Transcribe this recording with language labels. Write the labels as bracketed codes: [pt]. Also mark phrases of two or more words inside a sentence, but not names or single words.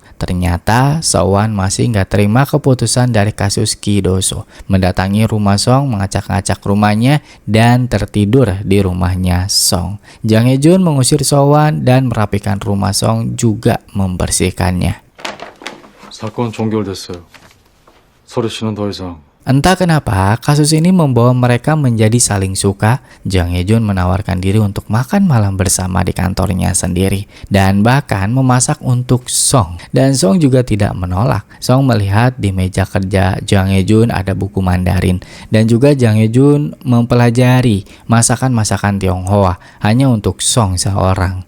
[id] Ternyata Soo-won masih nggak terima keputusan dari kasus Ki Do-so. Mendatangi rumah Song, mengacak-ngacak rumahnya dan tertidur di rumahnya Song. Jang Hye-jun mengusir Soo-won dan merapikan rumah Song, juga membersihkannya. [ko] 사건 종결됐어요. 서류 씨는 더 이상 [id] Entah kenapa, kasus ini membawa mereka menjadi saling suka. Jang Hye-jun menawarkan diri untuk makan malam bersama di kantornya sendiri dan bahkan memasak untuk Song. Dan Song juga tidak menolak. Song melihat di meja kerja Jang Hye-jun ada buku Mandarin dan juga Jang Hye-jun mempelajari masakan-masakan Tionghoa hanya untuk Song seorang.